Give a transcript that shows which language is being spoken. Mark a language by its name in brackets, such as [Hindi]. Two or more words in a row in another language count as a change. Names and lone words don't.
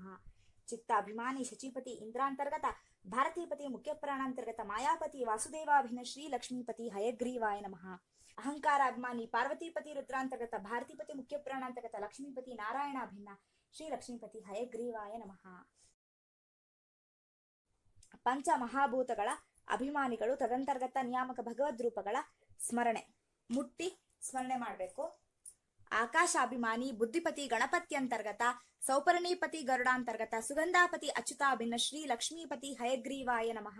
[Sanskrit] ಚಿತ್ತಾಭಿಮಾನಿ, ಶಚೀಪತಿ ಇಂದ್ರಾಂತರ್ಗತ ಭಾರತೀಪತಿ ಮುಖ್ಯಪ್ರಾಣಾಂತರ್ಗತ ಮಾಯಾಪತಿ ವಾಸುದೇವಾಭಿನ್ನ ಶ್ರೀ ಲಕ್ಷ್ಮೀಪತಿ ಹಯಗ್ರೀವಾಯ ನಮಃ. ಅಹಂಕಾರಾಭಿಮಾನಿ, ಪಾರ್ವತೀಪತಿ ರುದ್ರಾಂತರ್ಗತ ಭಾರತೀಪತಿ ಮುಖ್ಯಪ್ರಾಣಾಂತರ್ಗತ ಲಕ್ಷ್ಮೀಪತಿ ನಾರಾಯಣಾಭಿನ್ನ ಶ್ರೀ ಲಕ್ಷ್ಮೀಪತಿ ಹಯಗ್ರೀವಾಯ ನಮಃ. [Kannada] ಪಂಚಮಹಾಭೂತಗಳ ಅಭಿಮಾನಿಗಳು ತದಂತರ್ಗತ ನಿಯಾಮಕ ಭಗವದ್ ರೂಪಗಳ ಸ್ಮರಣೆ ಮುಟ್ಟಿ ಸ್ಮರಣೆ ಮಾಡಬೇಕು. [Sanskrit] ಆಕಾಶಾಭಿಮಾನಿ ಬುದ್ಧಿಪತಿ ಗಣಪತಿ ಅಂತರ್ಗತ ಸೌಪರ್ಣೀಪತಿ ಗರುಡಾಂತರ್ಗತ ಸುಗಂಧಾಪತಿ ಅಚ್ಯುತಾಭಿನ್ನ ಶ್ರೀ ಲಕ್ಷ್ಮೀಪತಿ ಹಯಗ್ರೀವಾಯ ನಮಃ.